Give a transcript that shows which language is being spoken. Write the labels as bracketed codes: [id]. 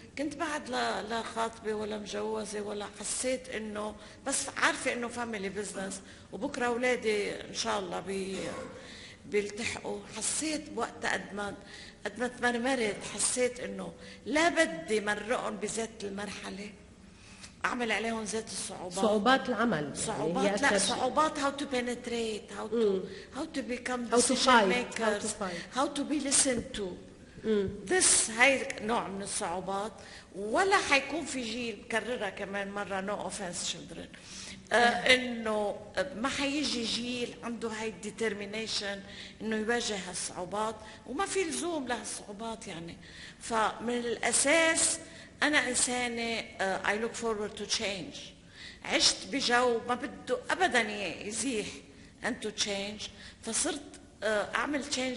[ar] كنت بعد لا خاطبة ولا مجوزة ولا، حسيت انه بس عارفة انه فاميلي بزنس وبكرة اولادي ان شاء الله بيلتحقوا. حسيت بوقتها قد ما تمرمرت، حسيت انه لا بدي مرقهم بذات المرحله، اعمل عليهم ذات الصعوبات، صعوبات العمل، صعوبات يعني لا صعوبات [en] how to penetrate, how to become how to decision fight, makers, how to be listened to. [ar] this هاي نوع من الصعوبات. ولا حيكون في جيل، بكررها كمان مرة [en] no offense children، [ar] انه ما حيجي جيل عنده هاي الديترمينيشن انه يواجه هالصعوبات، وما في لزوم لهالصعوبات يعني. فمن الاساس انا انسانة [en] I look forward to change. [ar] عشت بجو ما بده ابدا يزيح [en] and to change، [ar] فصرت اعمل change